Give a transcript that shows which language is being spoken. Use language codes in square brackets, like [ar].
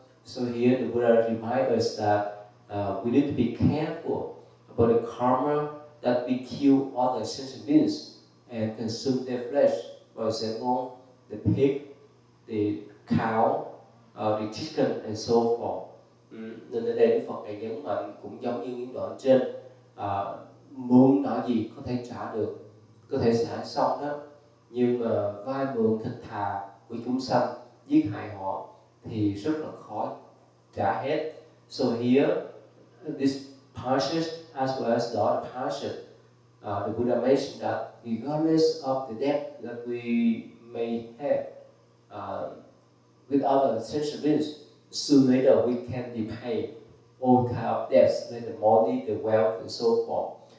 [en] So here the Buddha reminds us that we need to be careful about the karma that we kill other sentient beings and consume their flesh. For example, the pig, the cow, the chicken and so forth. [vi] Nên ở đây Đức Phật Ngài nhấn mạnh cũng giống như những đoạn trên, mượn nợ gì có thể trả được, có thể trả xong đó, nhưng mà vay mượn thật thà của chúng sanh, giết hại họ thì rất là khó trả hết. [en] So here, this parshas as well as the other parshas, the Buddha mentioned that regardless of the debt that we may have with other sentient beings, sooner or later we can repay all kind of debts, like the money, the wealth, and so forth.